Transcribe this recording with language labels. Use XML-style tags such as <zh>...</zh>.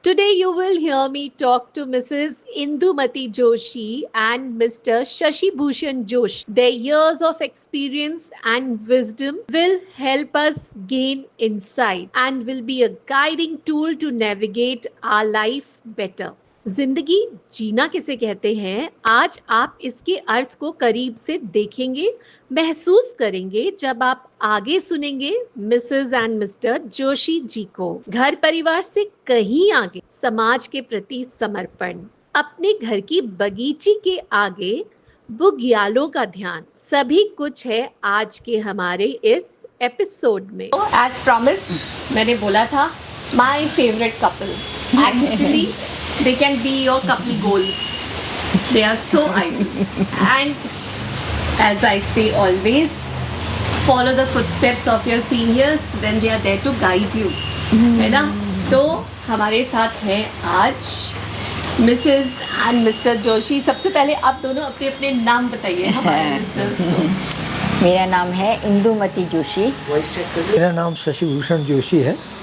<en>Today, you will hear me talk to Mrs. Indumati Joshi and Mr. Shashi Bhushan Joshi. Their years of experience and wisdom will help us gain insight and will be a guiding tool to navigate our life better.</en> <hi>जिंदगी जीना किसे कहते हैं, आज आप इसके अर्थ को करीब से देखेंगे, महसूस करेंगे जब आप आगे सुनेंगे Mrs and mister Joshi ji को। घर परिवार से कहीं आगे समाज के प्रति समर्पण, अपने घर की बगीची के आगे बुग्यालों का ध्यान, सभी कुछ है आज के हमारे इस एपिसोड में।</hi> <en>as promised</en> <hi>मैंने बोला था</hi> <en>My favourite couple, actually they can be your couple goals. They are so ideal. And as I say always, follow the footsteps of your seniors when they are there to guide you.</en> <hi>है ना? तो हमारे साथ हैं आज Mrs and mister Joshi. सबसे पहले आप दोनों अपने अपने नाम बताइए हमारे लिस्टर्स को। मेरा नाम है इंदुमती जोशी। मेरा नाम शशि भूषण जोशी है।</hi>